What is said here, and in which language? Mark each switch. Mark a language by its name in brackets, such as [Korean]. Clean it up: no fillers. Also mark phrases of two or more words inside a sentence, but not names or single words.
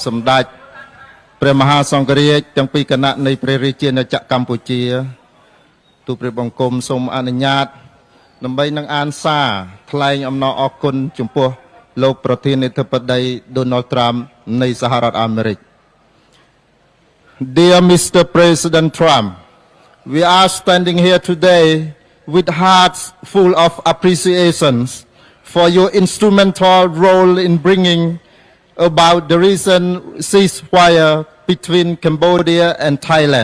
[Khmer] សម្ដេចព្រះមហាសង្ឃរាជទាំងពីរគណៈនៃព្រះរាជាណាចក្រកម្ពុជាទូព្រះបង្គំសូមអនុញ្ញាតដើម្បីនឹងអានសារថ្លែងអំណរអគុណចំពោះលោកប្រធានាធិបតី Donald Trump នៃសហរដ្ឋអាមេរិក [English] Dear Mr. President Trump, we are standing here today with hearts full of appreciations for your instrumental role in bringing about the recent ceasefire between Cambodia and Thailand.